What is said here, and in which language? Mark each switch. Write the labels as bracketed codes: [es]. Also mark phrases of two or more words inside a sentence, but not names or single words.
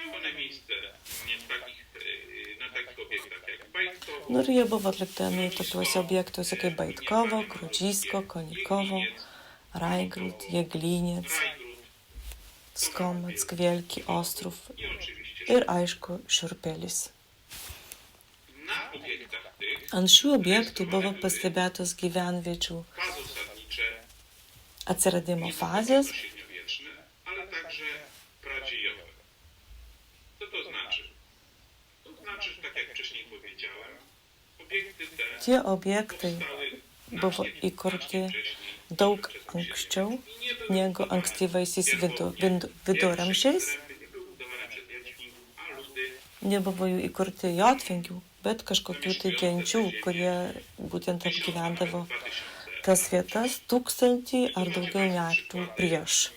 [lt] Ir jie buvo atliktami tokiuose objektuose kaip Baitkovo, Kručysko, Konikovo, Raigrud, Jeglinec, Skomac, Kvielki, Ostrów ir aišku šiurpelis. [pl] Na obiektach tych [lt] Ant šių objektų buvo pastebėtos gyvenviečių [pl] pazosadnicze [lt] atsiradimo [pl] nie [lt] fazės, [pl] tylko średniowieczne, ale także pradziejowe. Co to znaczy? To znaczy, że tak jak wcześniej powiedziałem, obiekty te [lt] tie objektai [pl] powstały [lt] buvo įkurti daug anksčiau negu ankstyvaisiais viduramžiais. Nebuvo jų įkurti jotvingių, bet kažkokių tai genčių, kurie būtent apgyvendavo tas vietas 1000 ar daugiau metų prieš.